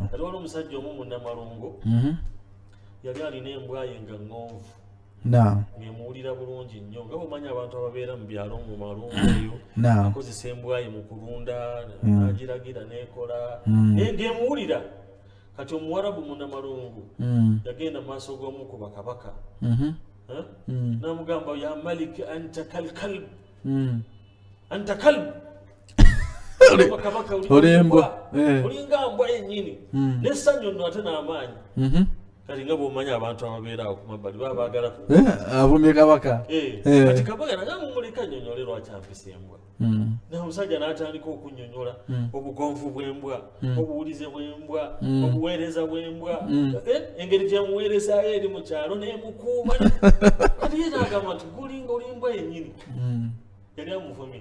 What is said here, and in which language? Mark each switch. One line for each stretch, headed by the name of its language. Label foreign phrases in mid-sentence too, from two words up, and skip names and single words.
Ganda: ate waliwo omusajja omu mu Namalungo yali alina embwa ye nga ŋŋonvu ng'emuwulira bulungi nnyo nga bw'omanyi abantu ababeera mu byalo mu malungu eyo akozesa embwa ye mu kulunda n'agiragira n'ekola ng'emuwulira kati omuwarabu mu Namalungu yagenda mu maaso g'omu ku bakabaka n'amugamba
Arabic: يا ملك أنت كالكلب أنت كلب
Ganda: bakabaka olinga mbwa yennyini n'essanyu nno ate n'amaanyi kati nga bw'omanyi abantu ababeera awo ku mabbali baba baagala avumye kabaka kati kabaka naga mumuleka nnyonnyole lwaki ampisa embwa naye omusajja n'atandika okunnyonnyola obugonvu bw'embwa obuwulize bw'embwa obuweereza bw'embwa engeri gyemuweerezayo eri mu kyalo n'emukuuma kati ye n'agamba nti gulinga olimbwa yennyini yali amuvumye